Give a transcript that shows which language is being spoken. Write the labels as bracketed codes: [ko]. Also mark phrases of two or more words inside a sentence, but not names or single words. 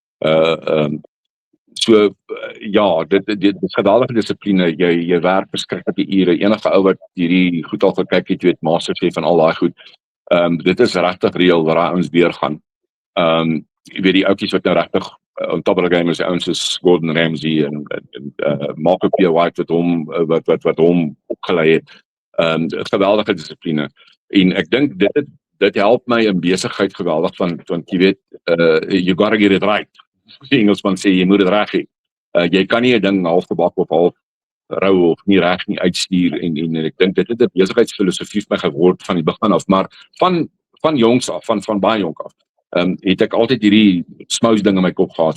[af] So ja, dit is geweldige dissipline. Jy werk verskriklike ure. Enige ou wat hierdie goed al gekyk het, weet Masterchef en al daai goed. Dit is regtig reël wat daai ouens deurgaan. Jy weet die ouetjies wat nou regtig [en] on top of the game [af] is, ouens soos Gordon Ramsay en Marco P. White wat hom opgelei het. Geweldige dissipline. En ek dink dit help my in besigheid geweldig want jy weet [en] you gotta get it right. [af] Die Engelsman sê jy moet dit reg hê. Jy kan nie 'n ding half gebak of half rou of nie reg nie uitstuur en ek dink dit het 'n besigheidsfilosofie vir my geword van die begin af, maar van jongs af, van baie jonk af. Het ek altyd hierdie smous ding in my kop gehad.